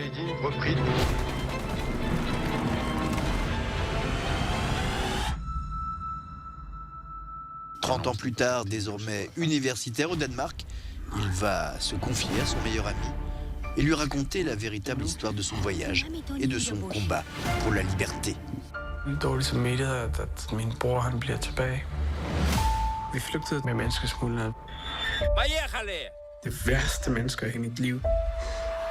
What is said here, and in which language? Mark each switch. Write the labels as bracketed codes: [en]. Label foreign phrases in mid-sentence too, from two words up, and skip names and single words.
[fr] « 30 ans plus tard, désormais universitaire au Danemark, il va se confier à son meilleur ami et lui raconter la véritable histoire de son voyage et de son combat pour la liberté. [da] Vi flygtede med menneskesmuglere. De værste mennesker i mit liv.